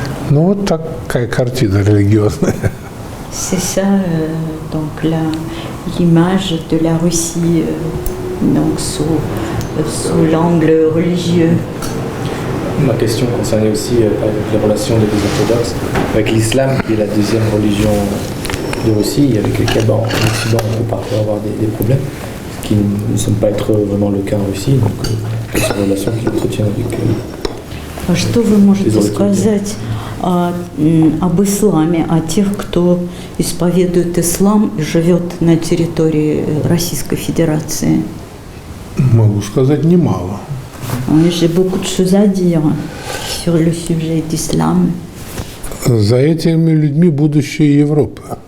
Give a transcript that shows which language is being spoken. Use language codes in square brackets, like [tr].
[ru] Ну, вот такая картина религиозная. [fr] C'est ça, donc l'image de la Russie donc sous l'angle religieux. Ma question concernait aussi les relations des orthodoxes avec l'islam, qui est la deuxième religion de Russie, avec lesquelles en Occident on peut parfois avoir des problèmes, ce qui ne semble pas être vraiment le cas en Russie. Donc, quelles sont les relations qu'il entretient avec [ru] А что вы можете сказать об исламе, о тех, кто исповедует ислам и живет на территории Российской Федерации? Могу сказать немало. [fr] J'ai beaucoup de choses à dire sur le sujet d'islam. [ru] За этими людьми будущее Европы.